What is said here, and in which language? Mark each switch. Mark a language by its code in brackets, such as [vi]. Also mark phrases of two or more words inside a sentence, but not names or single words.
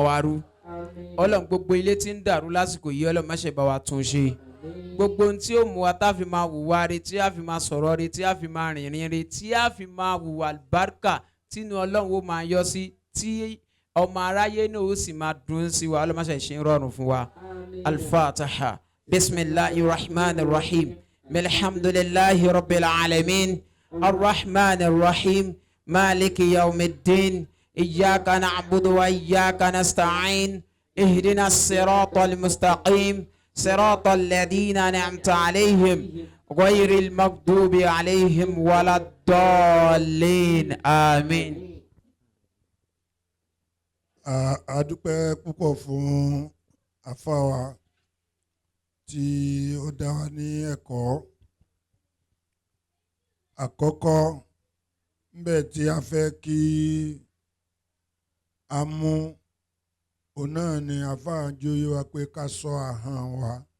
[yo] wá rú ọlọ́run gbogbo ilé tí ń dàrú lásìkò yìí ọlọ́run má ṣe bá wa tún ṣe gbogbo ohun tí ó mú wa tá a fi máa wùwà re tí a fi máa sọ̀rọ̀ re tí a fi máa rìnrìn re tí a fi máa wùwà àlùbáríkà tínú ọlọ́run ó máa yọ sí tí ọmọ aráyé náà ó sì máa dùn sí wa ọlọ́run má ṣe ṣe ń rọrùn fún wa [ar] الفاتحة بسم الله الرحمن الرحيم الحمد لله رب العالمين الرحمن الرحيم مالك يوم الدين إياك نعبد وإياك نستعين اهدنا الصراط المستقيم صراط الذين أنعمت عليهم غير المغضوب عليهم ولا الضالين آمين. [yo] A dúpẹ́ púpọ̀ fún àfáwà tí ó dá wa ní ẹ̀kọ́ àkọ́kọ́ níbẹ̀ tí a fẹ́ kí a mú òun náà ni àfáà jóyè wa pé ká ṣọ́ ahọ́n wa